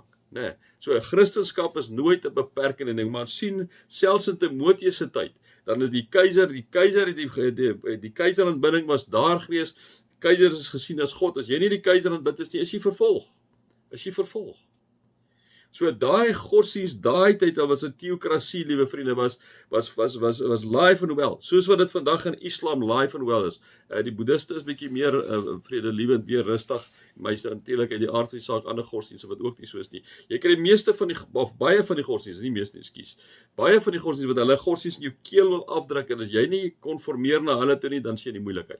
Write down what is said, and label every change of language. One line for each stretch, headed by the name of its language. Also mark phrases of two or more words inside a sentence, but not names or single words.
Afrikaans: Nee, so 'n Christendom is nooit 'n beperkende ding, maar sien selfs in Timoteus se tyd, dan is die keiseraanbidding was daar gewees. Die keiser is gesien as God. As jy nie die keiser aanbid is nie, is jy vervolg. So daai godsdienst, daai tyd, al was 'n teokrasie, liewe vriende,
English: was life and well.
Afrikaans: Soos wat dit vandag in Islam
English: life and well
Afrikaans: is. Die boeddhiste is bietjie meer vredelievend, meer rustig. Meeste natuurlik uit die aard van die saak ander godsdienste wat ook nie so is nie. Jy kry meeste van baie van die godsdienste, nie meeste, ekskuus. Baie van die godsdienste wat hulle godsdienst in jou keel wil afdruk, en as jy nie konformeer na hulle toe nie, dan sien jy die moeilikheid.